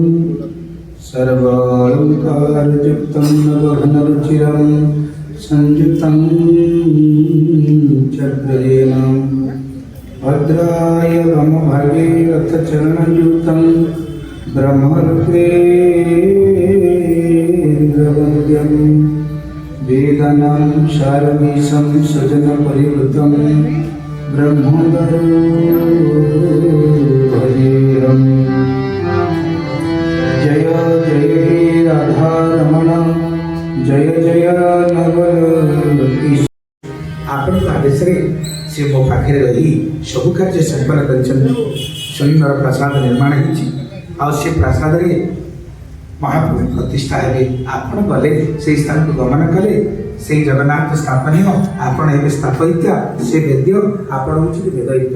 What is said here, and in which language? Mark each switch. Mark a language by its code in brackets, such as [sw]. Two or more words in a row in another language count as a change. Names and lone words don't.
[sa] सर्वालङ्कारयुक्तं नवघनरुचिरं संयुक्तं चक्रेण भद्राय वामभागे रथचरणयुक्तं ब्रह्मरुद्रेन्द्रवन्द्यं वेदानां शारमीशं सजनपरिवृतं ब्रह्मोदरम्। जय जय राधा रमण [or] ଜୟ ଜୟ ନବ ଆପଣଙ୍କ ଆଦେଶରେ ସେ ମୋ ପାଖରେ ରହି ସବୁ କାର୍ଯ୍ୟ ସମ୍ପନ୍ନ କରିଛନ୍ତି। ସୁନ୍ଦର ପ୍ରାସାଦ ନିର୍ମାଣ ହେଇଛି ଆଉ ସେ ପ୍ରାସାଦରେ ମହାପ୍ରଭୁ ପ୍ରତିଷ୍ଠା ହେବେ। ଆପଣ ଗଲେ ସେଇ ସ୍ଥାନକୁ ଗମନ କଲେ ସେଇ ଜଗନ୍ନାଥ ସ୍ଥାପନୀୟ, ଆପଣ ଏବେ ସ୍ଥାପଇତ୍ୟା, ସେ ବେଦ୍ୟ, ଆପଣ ହେଉଛନ୍ତି ବେଦଇତ୍ୟା।